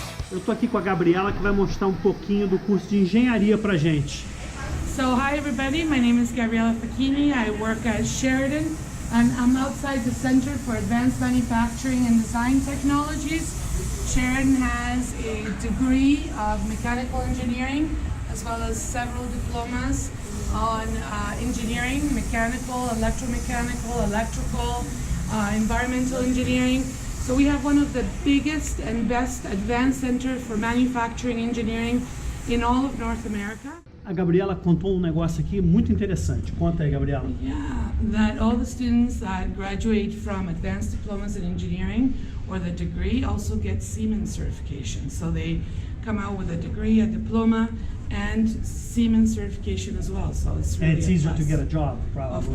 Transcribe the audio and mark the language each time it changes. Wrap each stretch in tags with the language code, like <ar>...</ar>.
<pt>Eu estou aqui com a Gabriela, que vai mostrar um pouquinho do curso de engenharia pra gente.</pt> <en>So hi everybody, my name is Gabriela Facchini. I work at Sheridan and I'm outside the Center for Advanced Manufacturing and Design Technologies. Sheridan has a degree of mechanical engineering as well as several diplomas on engineering, mechanical, electromechanical, electrical, environmental engineering. So we have one of the biggest and best advanced centers for manufacturing engineering in all of North America.</en> <pt>A Gabriela contou um negócio aqui muito interessante. Conta aí, Gabriela.</pt> <en>Yeah, that all the students that graduate from advanced diplomas in engineering or the degree also get Siemens certification. So they come out with a degree, a diploma, and Siemens certification as well. So it's really And it's easier to get a job, probably.</en>